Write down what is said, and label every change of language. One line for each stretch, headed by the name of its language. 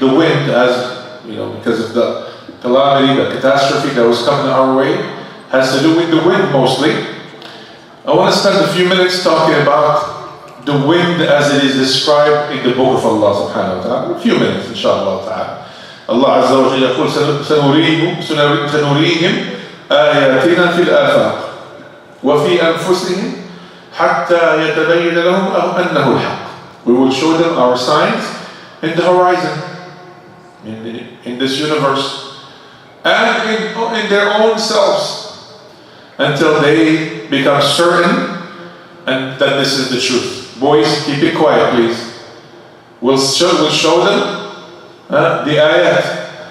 English: the wind as, because of the calamity, the catastrophe that was coming our way, has to do with the wind mostly. I want to spend a few minutes talking about the wind as it is described in the book of Allah subhanahu wa ta'ala. A few minutes, inshallah ta'ala.
Arabic: Allah Azza wa Jalla يقول سنريهم آياتنا في الآفاق وفي أنفسهم حتى يتبين لهم أنه الحق.
English: We will show them our signs in the horizon, in this universe, and in their own selves, until they become certain and that this is the truth. Boys, keep it quiet, please. We'll show them the ayat.